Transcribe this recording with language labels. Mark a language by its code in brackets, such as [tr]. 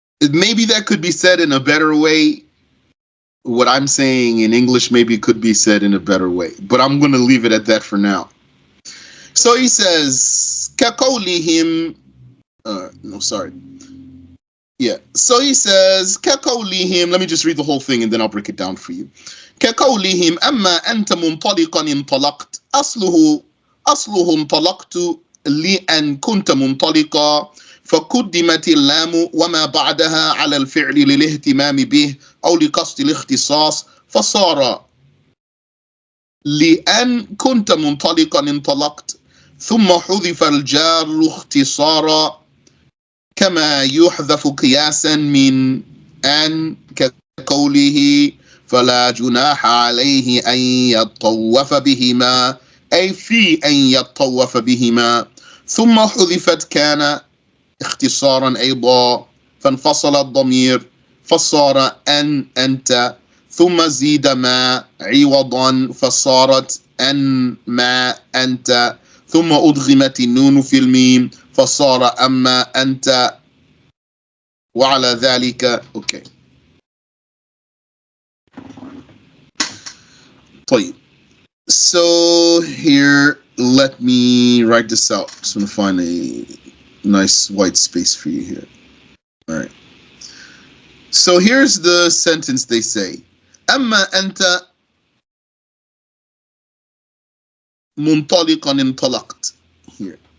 [en] Maybe that could be said in a better way. What I'm saying in English maybe could be said in a better way, but I'm going to leave it at that for now. So he says, كَقَوْلِهِمْ, no, sorry. Yeah. So he says, كَقَوْلِهِمْ, let me just read the whole thing and then I'll break it down for you. [ar] كَقَوْلِهِمْ أَمَّا أَنْتَ مُنْطَلِقًا انطَلَقْتَ أصله انطلقت لأن كنت منطلقا فقدمت اللام وما بعدها على الفعل للاهتمام به أو لقصد الاختصاص فصار لأن كنت منطلقا انطلقت ثم حذف الجار اختصارا كما يحذف قياسا من أن كقوله فلا جناح عليه أن يطوف بهما أي في أن يطوف بهما ثم حذفت كان اختصارا أيضا فانفصل الضمير فصار أن أنت ثم زيد ما عوضا فصارت أن ما أنت ثم أدغمت النون في الميم فصار أما أنت وعلى ذلك أوكي. طيب. [en] So here, let me write this out. Just want to find a nice white space for you here. All right. So here's the sentence they say. [ar] أما أنت منطلقا انطلقت. [en] Here.